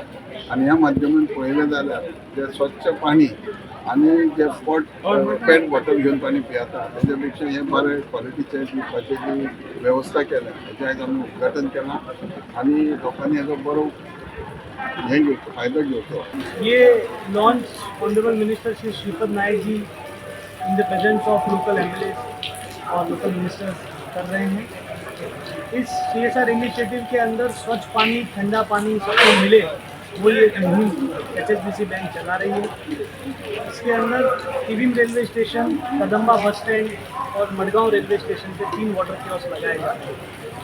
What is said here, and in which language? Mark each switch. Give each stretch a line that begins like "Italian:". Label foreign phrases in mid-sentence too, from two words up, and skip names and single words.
Konkani: आनी ह्या माध्यमांत पळयलें जाल्यार जें स्वच्छ पाणी आनी जे
English: PET bottle
Konkani: घेवन पाणी पियेता तेच्या पेक्षा हें बरें क्वॉलिटीचें पिवपाची जी वेवस्था केल्या हेजें आयज आमी उद्घाटन केलां आनी लोकांनी हेजो बरो हे घेवचो फायदो घेवचो.
English: ये launch honourable minister श्री श्रीपद नायक जी in the presence of local MLA और local ministers
Hindi: कर रहे हैं. इस
English: CSR initiative
Hindi: के अंदर स्वच्छ पानी, ठंडा पानी सबको मिले, वो ये मुहिम HSBC बैंक चला रही है. इसके अंदर टिबिन रेलवे स्टेशन, कदम्बा बस स्टैंड और मडगांव रेलवे स्टेशन पे 3
English: water kiosk
Hindi: लगाए जा रहे हैं.